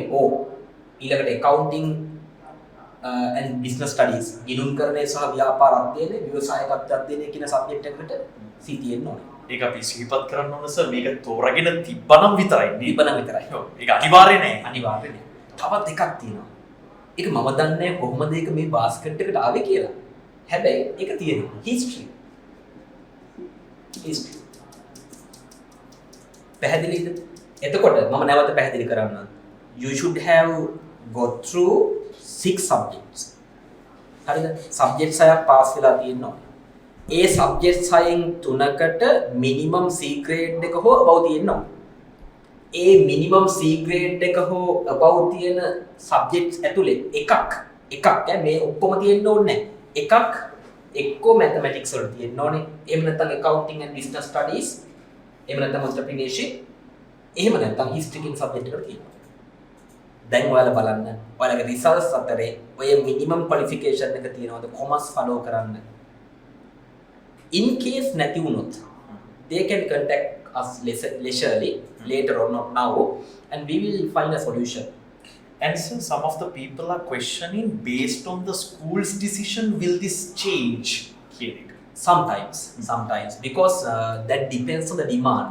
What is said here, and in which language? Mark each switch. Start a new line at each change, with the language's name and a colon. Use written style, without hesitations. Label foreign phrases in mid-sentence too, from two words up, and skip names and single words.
Sinhala: ඊළඟට
English: accounting and business studies
Sinhala: ගිණුම් කරණය සහ ව්‍යාපාර අධ්‍යයනය, ව්‍යවසායකත්ව අධ්‍යයනය කියන subject එකකට C තියෙන්න ඕනේ. ඒක අපි සිහිපත් කරන්න ඕන සර් මේක තෝරාගෙන තිබ්බනම් විතරයි. විතරයි. ඔව්. ඒක අනිවාර්ය නෑ. අනිවාර්ය නෑ. තවත් එකක් තියෙනවා. ඒක මම දන්නේ කොහොමද ඒක මේ බාස්කට් එකට ආවේ කියලා. හැබැයි ඒක තියෙනවා. history. පැහැදිලිද? එතකොට මම නැවත පැහැදිලි කරන්නම්.
English: You should have go through 6 subjects.
Sinhala: හරිද? subject 6ක් පාස් වෙලා තියෙනවා. ඒ subject 6න් 3කට
English: minimum C grade
Sinhala: එක හෝ above තියෙනවා. ඒ
English: minimum C grade
Sinhala: එක හෝ above තියෙන subjects ඇතුලේ එකක් මේ ඔක්කොම තියෙන්න ඕනේ නැහැ. එකක් එක්කෝ mathematics වල තියෙන්න ඕනේ. එහෙම නැත්නම්
English: accounting and business studies,
Sinhala: එහෙම නැත්නම් entrepreneurship, එහෙම නැත්නම් history කියන subject එකට තියෙනවා. දැන් ඔයාලා බලන්න ඔයාලගේ results අතරේ ඔය
English: minimum qualification
Sinhala: එක තියෙනවද
English: commerce follow
Sinhala: කරන්න.
English: In case
Sinhala: නැති වුණොත්
English: they can contact us leisurely later on, not now, and we will find a solution. And since some of the people are questioning based on the school's decision, will this change? Sometimes because that depends on the demand,